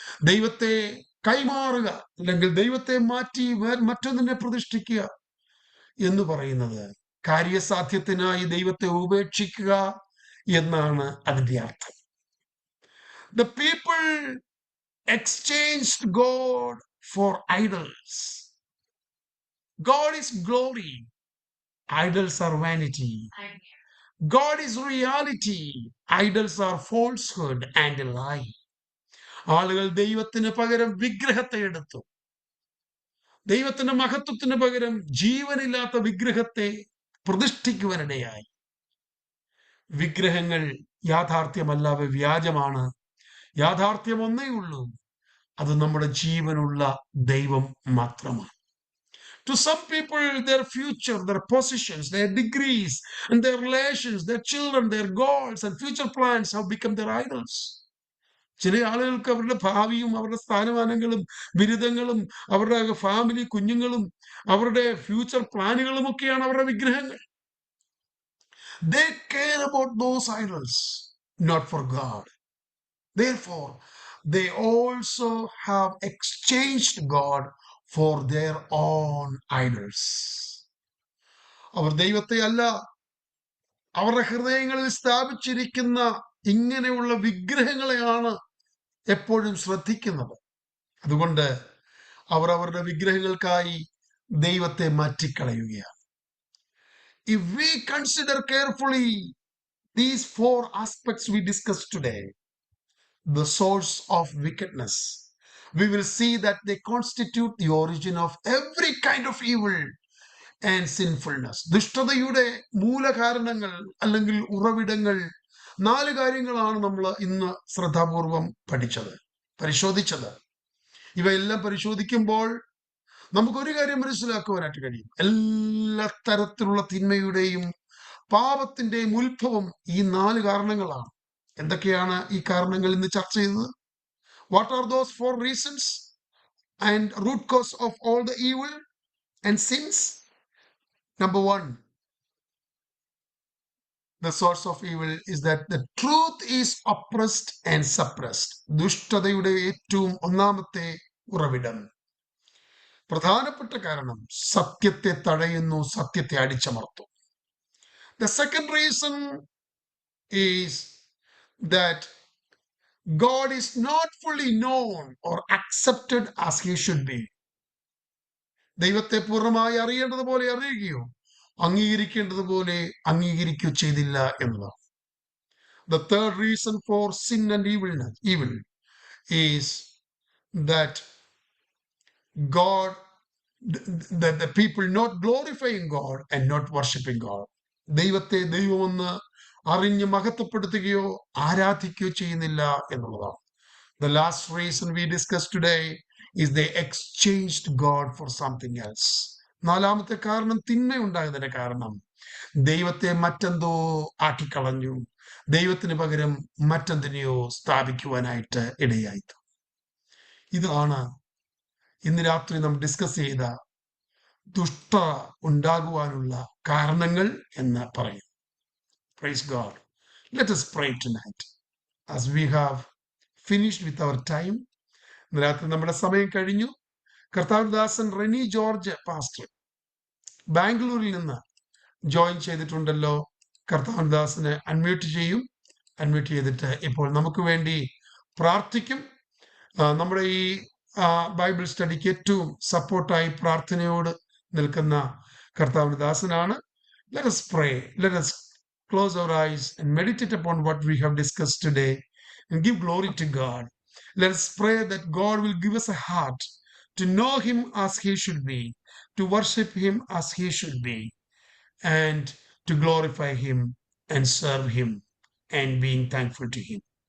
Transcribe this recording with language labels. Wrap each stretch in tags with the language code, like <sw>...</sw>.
<ml>ദൈവത്തെ കൈമാറുക, അല്ലെങ്കിൽ ദൈവത്തെ മാറ്റി മറ്റൊന്നിനെ പ്രതിഷ്ഠിക്കുക എന്ന് പറയുന്നത് കാര്യസാധ്യത്തിനായി ദൈവത്തെ ഉപേക്ഷിക്കുക എന്നാണ് അതിന്റെ അർത്ഥം.</ml> <en>The people exchanged God for idols. God is glory. Idols are vanity. God is reality. Idols are falsehood and a lie.</en> <ml>ആളുകൾ ദൈവത്തിന് പകരം വിഗ്രഹത്തെ എടുത്തു. ദൈവത്തിന്റെ മഹത്വത്തിന് പകരം ജീവനില്ലാത്ത വിഗ്രഹത്തെ പ്രതിഷ്ഠിക്കുവാനിടയായി. വിഗ്രഹങ്ങൾ യാഥാർത്ഥ്യമല്ല, വ്യാജമാണ്. യാഥാർത്ഥ്യം ഒന്നേ ഉള്ളൂ, അത് നമ്മുടെ ജീവനുള്ള ദൈവം മാത്രമാണ്.</ml> <en>To some people, their future, their positions, their degrees, and their relations, their children, their goals and future plans have become their idols.</en> <ml>ചില ആളുകൾക്ക് അവരുടെ ഭാവിയും അവരുടെ സ്ഥാനമാനങ്ങളും ബിരുദങ്ങളും അവരുടെ ഫാമിലി, കുഞ്ഞുങ്ങളും അവരുടെ ഫ്യൂച്ചർ പ്ലാനുകളും ഒക്കെയാണ് അവരുടെ വിഗ്രഹങ്ങൾ.</ml> <en>They care about those idols, not for God. Therefore, they also have exchanged God for their own idols.</en> <ml>അവർ ദൈവത്തെ അല്ല, അവരുടെ ഹൃദയങ്ങളിൽ സ്ഥാപിച്ചിരിക്കുന്ന ഇങ്ങനെയുള്ള വിഗ്രഹങ്ങളെയാണ് എപ്പോഴും ശ്രദ്ധിക്കുന്നത്. അതുകൊണ്ട് അവർ അവരുടെ വിഗ്രഹങ്ങൾക്കായി ദൈവത്തെ മാറ്റിക്കളയുകയാണ്.</ml> <en>If we consider carefully these four aspects we discussed today, the source of wickedness, we will see that they constitute the origin of every kind of evil and sinfulness.</en> <ml>ദുഷ്ടതയുടെ മൂലകാരണങ്ങൾ അല്ലെങ്കിൽ ഉറവിടങ്ങൾ 4 കാര്യങ്ങളാണ് നമ്മൾ ഇന്ന് ശ്രദ്ധാപൂർവം പരിശോധിച്ചത്. ഇവയെല്ലാം പരിശോധിക്കുമ്പോൾ നമുക്കൊരു കാര്യം മനസ്സിലാക്കുവാനായിട്ട് കഴിയും. എല്ലാ തരത്തിലുള്ള തിന്മയുടെയും പാപത്തിന്റെയും ഉത്ഭവം ഈ 4 കാരണങ്ങളാണ്. എന്തൊക്കെയാണ് ഈ കാരണങ്ങൾ ഇന്ന് ചർച്ച ചെയ്തത്?</ml> <en>What are those 4 reasons and root cause of all the evil and sins? Number 1, the source of evil is that the truth is oppressed and suppressed.</en> <ml>ദുഷ്ടതയുടെ ഏറ്റവും ഒന്നാമത്തെ ഉറവിടം, പ്രധാനപ്പെട്ട കാരണം, സത്യത്തെ തടയുന്നു, സത്യത്തെ അടിച്ചമർത്തും.</ml> <en>The second reason is that God is not fully known or accepted as he should be.</en> <ml>ദൈവത്തെ പൂർണ്ണമായി അറിയേണ്ടതുപോലെ അറിയുകയോ അംഗീകരിക്കേണ്ടതുപോലെ അംഗീകരിക്കുകയോ ചെയ്തില്ല എന്നതാണ്.</ml> <en>The third reason for sin and evil is that God, that the people not glorifying God and not worshiping God.</en> <ml>ദൈവത്തെ ദൈവമെന്ന് അറിഞ്ഞ് മഹത്വപ്പെടുത്തുകയോ ആരാധിക്കുകയോ ചെയ്യുന്നില്ല എന്നുള്ളതാണ്.</ml> <en>The last reason we discussed today is they exchanged God for something else.</en> <ml>നാലാമത്തെ കാരണം തിന്മയുണ്ടായതിന്റെ കാരണം ദൈവത്തെ മറ്റെന്തോ ആക്കിക്കളഞ്ഞു, ദൈവത്തിന് പകരം മറ്റെന്തിനെയോ സ്ഥാപിക്കുവാനായിട്ട് ഇടയായി. ഇതാണ് ഇന്ന് രാത്രി നാം ഡിസ്കസ് ചെയ്ത ദുഷ്ട ഉണ്ടാകുവാനുള്ള കാരണങ്ങൾ എന്ന് പറയും.</ml> <en>Praise God. Let us pray tonight as we have finished with our time.</en> <ml>ഇന്ന് രാത്രി നമ്മുടെ സമയം കഴിഞ്ഞു. കർത്താവദാസൻ റെനി ജോർജ് പാസ്റ്റർ ബാംഗ്ലൂരിൽ നിന്ന് ജോയിൻ ചെയ്തിട്ടുണ്ടല്ലോ. കർത്താവദാസനെ അൺമ്യൂട്ട് ചെയ്യും. അൺമ്യൂട്ട് ചെയ്തിട്ട് ഇപ്പോൾ നമുക്ക് വേണ്ടി പ്രാർത്ഥിക്കും. നമ്മുടെ ഈ ബൈബിൾ സ്റ്റഡിക്ക് ഏറ്റവും സപ്പോർട്ടായി പ്രാർത്ഥനയോട് നിൽക്കുന്ന കർത്താവദാസനാണ്.</ml> <en>Let us pray. Let us close our eyes and meditate upon what we have discussed today and give glory to God. Let us pray that God will give us a heart to know Him as He should be, to worship Him as He should be, and to glorify Him and serve Him and being thankful to Him.</en>